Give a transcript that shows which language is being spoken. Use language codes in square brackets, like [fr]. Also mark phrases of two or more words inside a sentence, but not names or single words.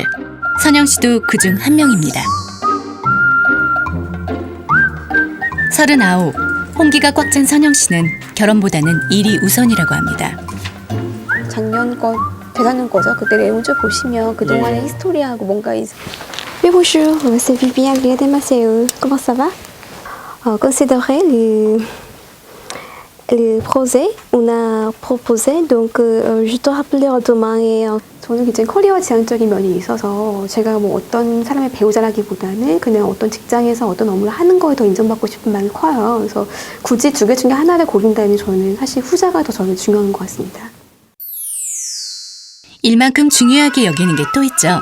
[ko] 선영 씨도 그중 한 명입니다. 39, 홍기가 꽉 찬 선영 씨는 결혼보다는 일이 우선이라고 합니다. 작년 거, 재작년 거죠. 그때 내용 쭉 보시면 그동안의 히스토리하고 뭔가 [fr] Oui, bonjour, c'est Viviane Gliade-Maceo. Comment ça va? Considérer le projet on a proposé, donc je dois rappeler demain. [ko] 저는 굉장히 커리어 지향적인 면이 있어서 제가 뭐 어떤 사람의 배우자라기보다는 그냥 어떤 직장에서 어떤 업무를 하는 거에 더 인정받고 싶은 마음이 커요. 그래서 굳이 두 개 중에 하나를 고른다면 저는 사실 후자가 더 저는 중요한 것 같습니다. 일만큼 중요하게 여기는 게 또 있죠.